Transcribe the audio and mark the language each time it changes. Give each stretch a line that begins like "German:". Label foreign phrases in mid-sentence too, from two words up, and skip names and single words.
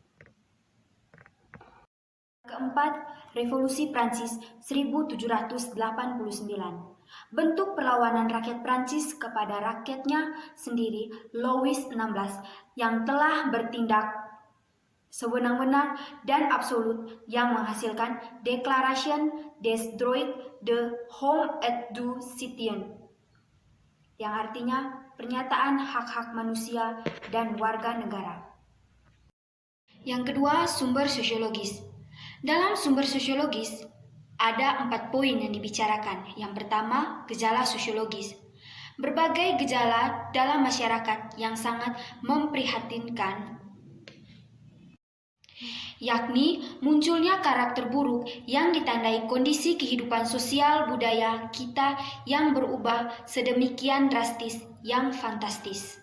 Indonesian: Keempat, Revolusi Prancis 1789. Bentuk perlawanan rakyat Prancis kepada rakyatnya sendiri, Louis XVI, yang telah bertindak sewenang-wenang dan absolut yang menghasilkan
French: Declaration des droits de l'homme et du citoyen,
Indonesian: yang artinya pernyataan hak-hak manusia dan warga negara. Yang kedua, sumber sosiologis. Dalam sumber sosiologis, ada 4 poin yang dibicarakan. Yang pertama, gejala sosiologis. Berbagai gejala dalam masyarakat yang sangat memprihatinkan, yakni munculnya karakter buruk yang ditandai kondisi kehidupan sosial budaya kita yang berubah sedemikian drastis yang fantastis.